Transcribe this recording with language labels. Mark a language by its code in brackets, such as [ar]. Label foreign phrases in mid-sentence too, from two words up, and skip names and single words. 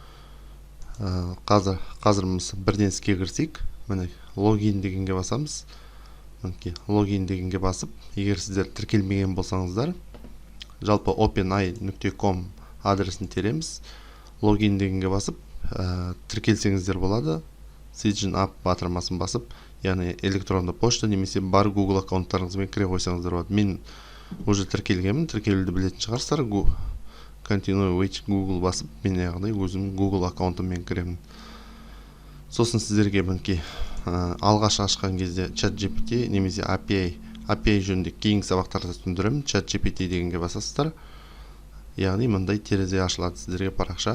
[kk] Қазір бірден іске кірсек, міне логин дегенге басамыз. Мінекей логин дегенге басып, егер сіздер тіркелмеген болсаңыздар, жалпы openai.com адресін тереміз. Логин дегенге басып, тіркелсеңіздер болады. [en] Sign up [kk] батырмасын басып, яғни электронды почта немесе бар Google аккаунттарыңызбен кіре қойсаңыздар болады. Мен уже тіркелгенмін, тіркелуді білетін шығарсыздар. [en] Continue with Google [kk] басып, мен яғни өзім Google аккаунтыммен кіремін. Сосын сіздерге мінекей алғаш ашқан кезде ChatGPT немесе API жөнінде кейінгі сабақтарда түсіндіремін. ChatGPT дегенге басасыздар. Яғни мындай терезе ашылады сіздерге парақша.